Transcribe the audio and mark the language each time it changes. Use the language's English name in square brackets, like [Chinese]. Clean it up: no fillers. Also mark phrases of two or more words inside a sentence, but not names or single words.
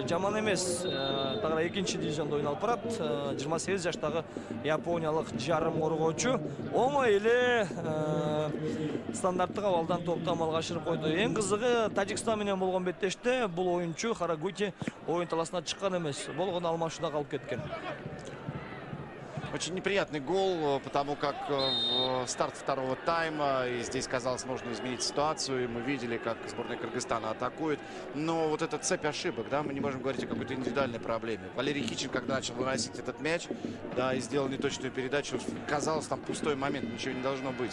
[Kyrgyz] Жаман эмес, тагыра экинчи дивизиондо ойноп барат. 28 жаштагы япониялык жарым коргоочу оңой эле стандарттык абалдан топту амалга ашырып койду. Эң кызыгы, Тажикстан менен болгон беттеште бул оюнчу Карагути оюн таласына чыккан эмес. Болгон алмашууда калып кеткен. [Russian] Очень неприятный гол, потому как старт второго тайма, и здесь, казалось, нужно изменить ситуацию, и мы видели, как сборная Кыргызстана атакует. Но вот эта цепь ошибок, да, мы не можем говорить о какой-то индивидуальной проблеме. Валерий Кичин, когда начал выносить этот мяч, да, и сделал неточную передачу, казалось, там пустой момент, ничего не должно быть.